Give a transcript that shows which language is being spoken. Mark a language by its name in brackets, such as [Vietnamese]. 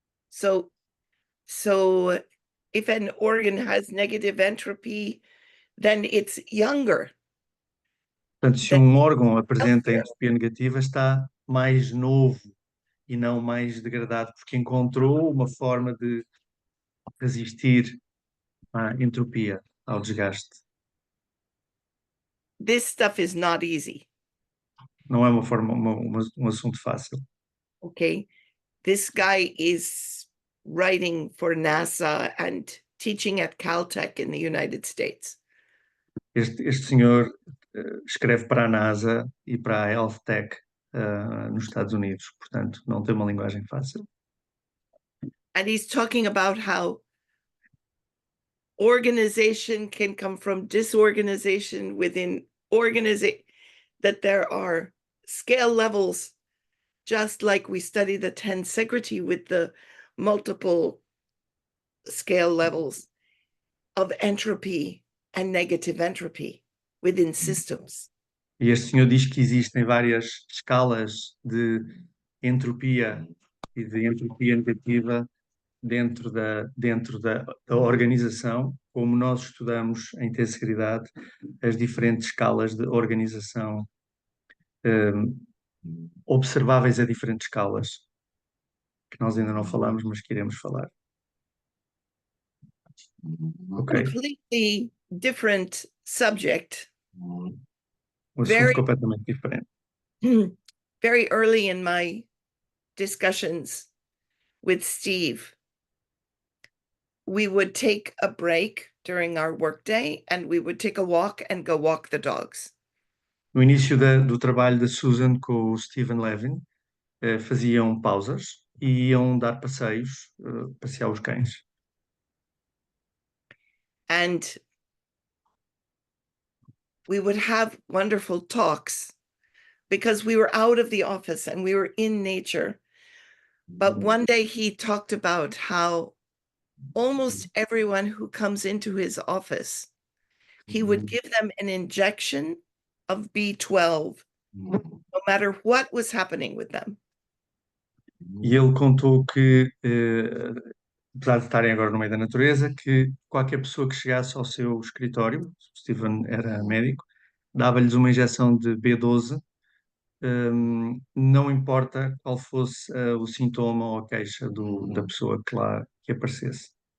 [English] So if an organ has negative entropy, then it's younger. [Portuguese] Portanto, se um órgão apresenta entropia negativa, está mais novo e não mais degradado, porque encontrou uma forma de resistir à entropia, ao desgaste. [English] This stuff is not easy. [Portuguese] Não é um assunto fácil. [English] Okay. This guy is writing for NASA and teaching at Caltech in the United States. [Portuguese] Este senhor escreve para a NASA e para a Health Tech nos Estados Unidos, portanto, não tem uma linguagem fácil. [English] And he's talking about how organization can come from disorganization within organization, that there are scale levels, just like we study the tensegrity with the multiple scale levels of entropy and negative entropy within systems. [Portuguese] E este senhor diz que existem várias escalas de entropia e de entropia negativa dentro da organização, como nós estudamos em T-Seguridade as diferentes escalas de organização observáveis a diferentes escalas, que nós ainda não falamos, mas que iremos falar. [English] Ok. Completely different subject. [Portuguese] Um assunto completamente diferente. [English] very early in my discussions with Steve, we would take a break during our workday and we would take a walk and go walk the dogs. [Portuguese] No início do trabalho da Susan com o Stephen Levin, faziam pausas e iam dar passeios, passear os cães. [English] And we would have wonderful talks because we were out of the office and we were in nature. But one day he talked about how almost everyone who comes into his office, he would give them an injection of B12, no matter what was happening with them. [Portuguese] E ele contou que, apesar de estarem agora no meio da natureza, que qualquer pessoa que chegasse ao seu escritório, o Stephen era médico, dava-lhes uma injeção de B12, não importa qual fosse o sintoma ou a queixa da pessoa que aparecesse.